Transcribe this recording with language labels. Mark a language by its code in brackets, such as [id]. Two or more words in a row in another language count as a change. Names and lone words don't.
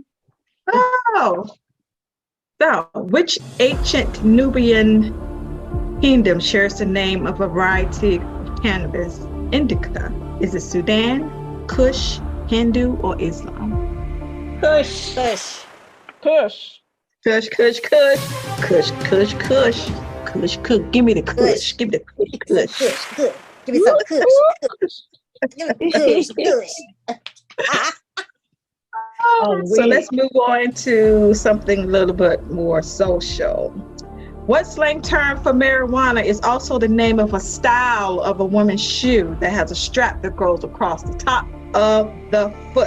[en] Oh, so which ancient Nubian kingdom shares the name of a variety of cannabis indica? Is it Sudan, Kush, Hindu, or Islam? Kush. Kush. Kush. Kush, Kush, Kush, Kush, Kush, Kush, Kush, Kush. Give me the Kush. Give me the Kush, Kush. Kush. Kush. Give me some Kush. Give me Kush. Kush. So let's move on to something a little bit more social. What slang term for marijuana is also the name of a style of a woman's shoe that has a strap that goes across the top of the foot?